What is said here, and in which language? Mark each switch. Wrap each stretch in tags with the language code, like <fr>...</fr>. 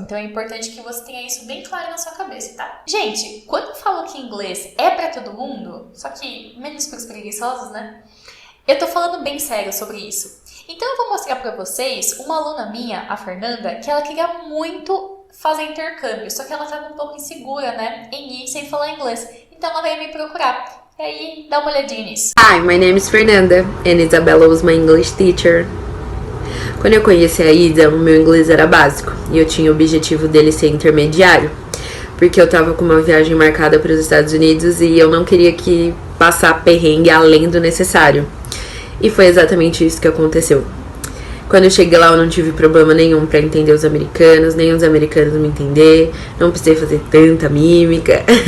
<pt>Então é importante que você tenha isso bem claro na sua cabeça, tá? Gente, quando eu falo que inglês é pra todo mundo, só que menos pros preguiçosos, né? Eu tô falando bem sério sobre isso. Então eu vou mostrar pra vocês uma aluna minha, a Fernanda, que ela queria muito fazer intercâmbio, só que ela tava um pouco insegura, né, em ir sem falar inglês. Então ela veio me procurar. E aí, dá uma olhadinha nisso.</pt> <en>Hi, my name is Fernanda, and Isabella was my English teacher.</en> <pt>Quando eu conheci a Isa, o meu inglês era básico, e eu tinha o objetivo dele ser intermediário, porque eu tava com uma viagem marcada para os Estados Unidos e eu não queria que passar perrengue além do necessário. E foi exatamente isso que aconteceu. Quando eu cheguei lá, eu não tive problema nenhum pra entender os americanos, nem os americanos me entender, não precisei fazer tanta mímica.</pt>